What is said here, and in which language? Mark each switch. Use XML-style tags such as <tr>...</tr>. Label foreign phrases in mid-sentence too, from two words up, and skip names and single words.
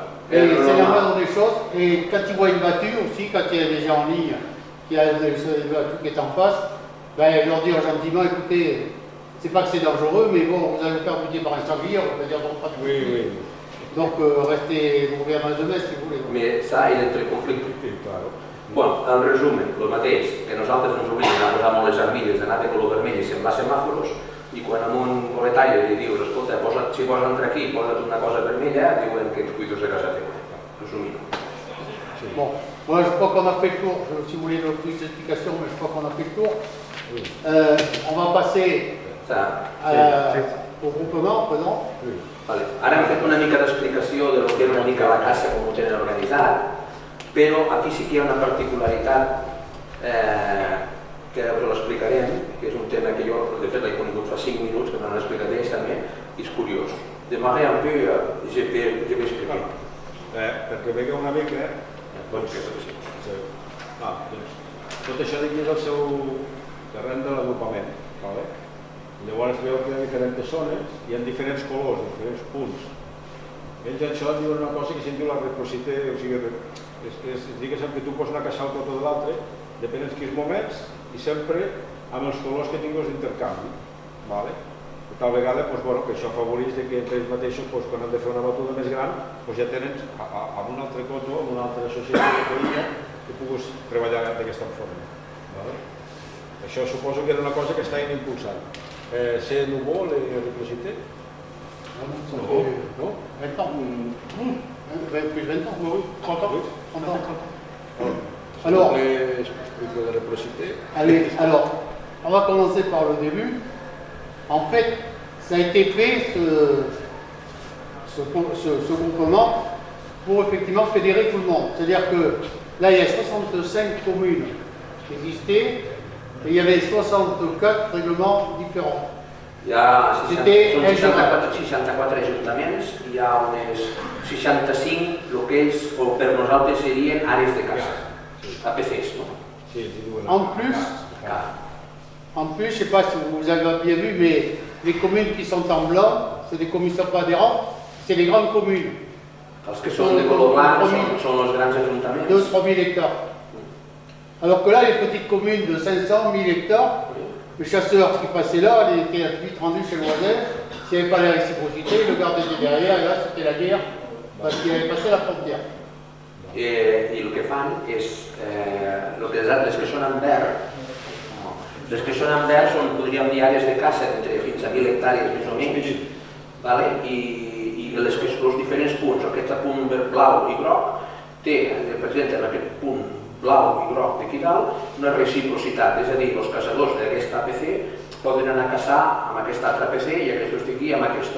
<fr>Et c'est la moindre des choses. Et quand ils voient une voiture aussi, quand il y a des gens en ligne, qu'il y a une voiture qui est en face, ben, leur dire gentiment, écoutez, c'est pas que c'est dangereux, mais bon, vous allez vous faire buter par un sanglier, on va dire donc pas de Oui, oui. Donc, restez, vous reviendrez demain si vous voulez. Mais ça, il est très conflictiu.</fr> <es>Sí, claro.</es> <ca>Bueno, en resum, el mateix, que nosaltres ens obliguen a posar molt les armilles, d'anar de color vermell i semblar semàforos, i quan a un proletari li dius, escolta, si vols entrar aquí, posa't una cosa vermella, diuen que ets cuidos de casa teva. Resumint.</ca> <fr>Bon, moi je crois qu'on a fait le tour, si vous voulez d'autres explications, mais je crois qu'on a fait le tour. On va passer au groupement, pardon.</fr> <ca>Vale. Ara hem fet una mica d'explicació de lo que és una mica la caça, com ho tenen organitzat, però aquí sí que hi ha una particularitat que us l'explicarem, que és un tema que jo, de fet, l'he conegut fa 5 minuts, que me l'han explicat ells també, i és curiós.</ca> <fr>Demarrer un peu, je vais explicar.</fr> <ca>Perquè veieu una mica, doncs, tot això d'aquí és el seu terreny de l'agrupament. Llavors veieu que hi ha diferents zones, hi ha diferents colors, diferents punts. Ells això diuen una cosa que se'n diu la reciprocitat, o sigui, diguéssim que tu pots anar a caçar el cotó de l'altre, depèn en quins moments, i sempre amb els colors que tinguis d'intercanvi. De tal vegada que això afavoreix que entre ells mateixos, quan han de fer una batuda més gran, ja tenen amb un altre cotó, amb una altra associació de veïna, que puguis treballar d'aquesta forma. Això suposo que era una cosa que estaven impulsant.</ca> <fr>C'est nouveau, les réciprocités? Non. 20 ans. Plus 20 ans. Oui, 30 ans. 30 ans. Alors, la réciprocité. Allez, alors, on va commencer par le début. En fait, ça a été fait, ce groupement, pour effectivement fédérer tout le monde. C'est-à-dire que là, il y a 65 communes qui existaient, et il y avait 64 règlements différents.</fr> <ca>Hi ha 64 ajuntaments, hi ha unes 65 el que ells, o per nosaltres serien àrees de caça, APCs, no?</ca> <fr>En plus, je ne sais pas si vous avez bien vu, mais les communes qui sont en blanc, c'est des communes qui ne sont pas adhérentes, c'est les grandes communes.</fr> <ca>Els que són de color blanc són els grans ajuntaments.</ca> <fr>2-3 000 hectares. Alors que là, les petites communes de 500, 1000 hectares, le chasseur qui passait là, il était vite rendu chez le voisin, s'il n'y avait pas la réciprocité, le garde était derrière, et là, c'était la guerre, parce qu'il avait passé la frontière.</fr> <ca>I el que fan és, les que són en verd, les que són en verd són, podríem dir, àrees de caça entre fins a 1.000 hectàrees més o menys, i els diferents punts, aquest punt blau i groc, presenten aquest punt blau i groc d'aquí dalt, una reciprocitat, és a dir, els caçadors d'aquesta APC poden anar a caçar amb aquesta altra APC i aquests d'aquí amb aquests.</ca>